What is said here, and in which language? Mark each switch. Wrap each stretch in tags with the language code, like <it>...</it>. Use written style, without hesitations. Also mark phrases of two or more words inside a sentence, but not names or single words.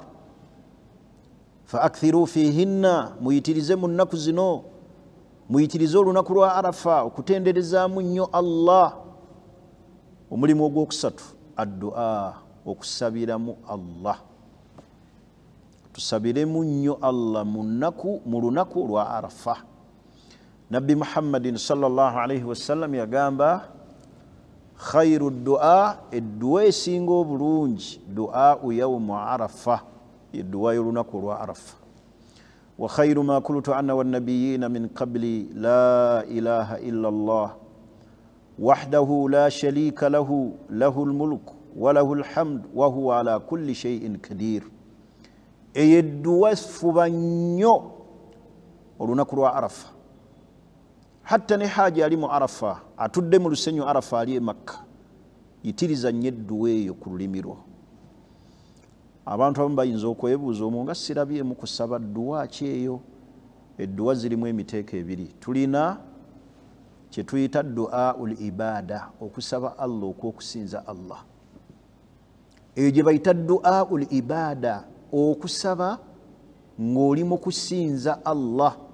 <ar>فأكثروا فيهن,</ar> <lg>muyitirize mu nnaku zino, muyitirize olunaku lwa Arafa okutenderezaamu nnyo Allah. Omulimu ogwokusatu, ad-du'a, okusabiramu Allah. Tusabiremu nnyo Allah mu lunaku lwa Arafa. Nabbi Muhammadin</lg> <ar>صلى الله عليه وسلم</ar> <lg>yagamba,</lg> <ar>خير الدعاء,</ar> <lg>edduwa esinga obulungi,</lg> <ar>دعاء يوم عرفة,</ar> <lg>edduwa y'olunaku lwa Arafa.</lg> <ar>وخير ما قلت أنا والنبيون من قبلي لا إله إلا الله وحده لا شريك له له الملك وله الحمد وهو على كل شيء قدير</ar> <lg>eyeddwa fuba nnyo olunaku lwa arafa hatta ne haji ali mu arafa atudde mu lusenyu arafa ali e makka yitiriza nnyo edduwa eyo ku lulimi lwo abantu abamu bayinza okwebuuza omwo nga sirabyemu kusaba dduwa ki eyo edduwa zirimu emiteeko ebiri tulina kye tuyita</lg> <ar>دعاء العبادة</ar> <lg>okusaba Allah okwokusinza Allah eyo gye bayita</lg> <ar>دعاء العبادة</ar> <lg>okusaba ng'oli mu kusinza Allah</lg>